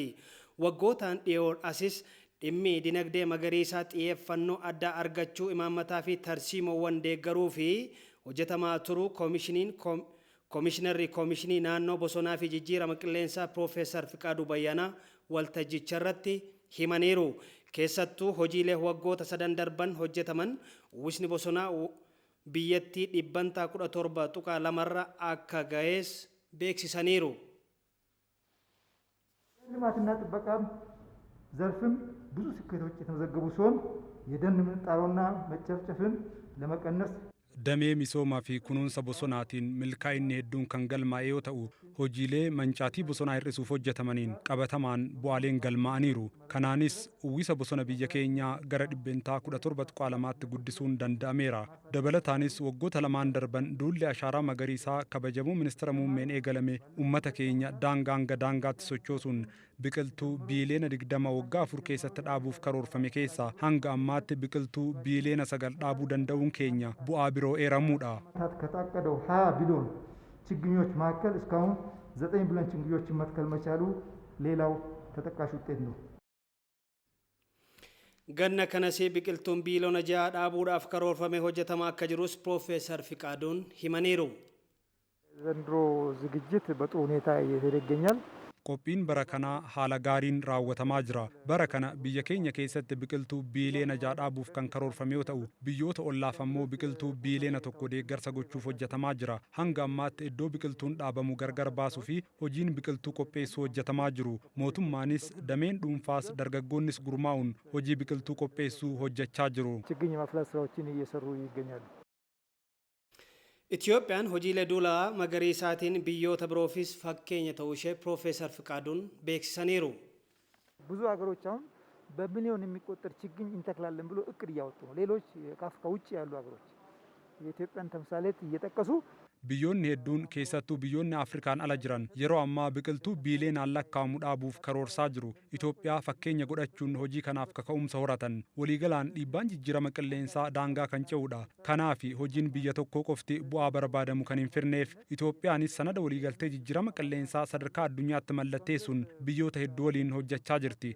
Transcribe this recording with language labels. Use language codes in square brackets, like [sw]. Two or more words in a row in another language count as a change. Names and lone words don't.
[om] Waggootaan dhiyoo asis dhimmi dinagdee magariisaa xiyyeeffannoo addaa argachuu imaammataa fi tarsiimoowwan deeggaruu fi hojjetamaa turu koomishinarri koomishinii naannoo bosonaa fi jijjiirama qilleensaa Piroofeesar Fiqaaduu Bayyanaa waltajjicha irratti himaniiru. Keessattuu hojiilee waggoota 3 darban hojjetaman uwwisni bosonaa biyyattii dhibbantaa 17.2 irra akka ga'es beeksisaniiru. [am] ልማትና ጥበቃ ዘርፍም ብዙ ስኬቶች የተመዘገቡ ሲሆን የደን ምንጣሮና መጨፍጨፍን ለመቀነስ [om] damee misoomaa fi kunuunsa bosonaatiin milkaa'inni hedduun kan galmaa'e yoo ta'u hojiilee mancaatii bosonaa hir'isuuf hojjetamaniin qabatamaan bu'aaleen galmaa'aniiru. Kanaanis uwwisa bosona biyya keenyaa gara dhibbentaa 17.2tti guddisuun danda'ameera. Dabalataanis waggoota 2 darban duulli ashaaraa magariisaa kabajamuu ministeera muummeen eegalame uummata keenya daangaa hanga daangaatti sochoosuun biqiltuu biiliyoona 20 waggaa 4 keessatti dhaabuuf karoorfame keessaa hanga ammaatti biqiltuu biiliyoona 9 dhaabuu danda'uun keenya bu'aa biroo eeramuudha. [am] ከታቀደው 20 ቢሊዮን ችግኞች መካከል እስካሁን 9 ቢሊዮን ችግኞችን መትከል መቻሉ ሌላው ተጠቃሽ ውጤት ነው። [om] Ganna kanasii biqiltuun biiliyoona 6 dhaabuudhaaf karoorfame hojjetamaa akka jirus Piroofeesar Fiqaaduun himaniiru. [am] ዘንድሮ ዝግጅት በጥሩ ሁኔታ እየተደረገ ይገኛል። [om] Qophiin bara kanaa haala gaariin raawwatamaa jira. Bara kana biyya keenya keessatti biqiltuu biiliyoona 6 dhaabuuf kan karoorfame yoo ta'u, biyyoota ollaaf ammoo biqiltuu biiliyoona 1 deeggarsa gochuuf hojjetamaa jira. Hanga ammaatti iddoo biqiltuun dhaabamu gargar baasuu fi hojiin biqiltuu qopheessuu hojjetamaa jiru. Mootummaanis dameen dhuunfaas dargaggoonnis gurmaa'uun hojii biqiltuu qopheessuu hojjechaa jiru. [am] ችግኝ ማፍላት ስራዎችን እየሰሩ ይገኛሉ። [om] Itoophiyaan hojiilee duulaa magariisaatiin biyyoota biroofis fakkeenya ta'uu ishee Piroofeesar Fiqaaduun beeksisaniiru. [am] ብዙ ሀገሮች አሁን በሚሊዮን የሚቆጠር ችግኝ እንተክላለን ብሎ እቅድ እያወጡ ነው። ሌሎች ከአፍሪካ ውጭ ያሉ ሀገሮች የኢትዮጵያን ተምሳሌት እየጠቀሱ [om] Biyyoonni hedduun keessattuu biyyoonni Afrikaan ala jiran yeroo ammaa biqiltuu biiliyoonaan lakkaa'amu dhaabuuf karoorsaa jiru. Itoophiyaa fakkeenya godhachuun hojii kanaaf kaka'umsa horatan. Waliigalaan dhiibbaan jijjiirama qilleensaa daangaa kan ce'udha. Kanaaf hojiin biyya tokkoo qofti bu'aa barbaadamu kan hin firneef Itoophiyaanis sanada waliigaltee jijjiirama qilleensaa sadarkaa addunyaatti mallatteessuun biyyoota hedduu waliin hojjechaa jirti.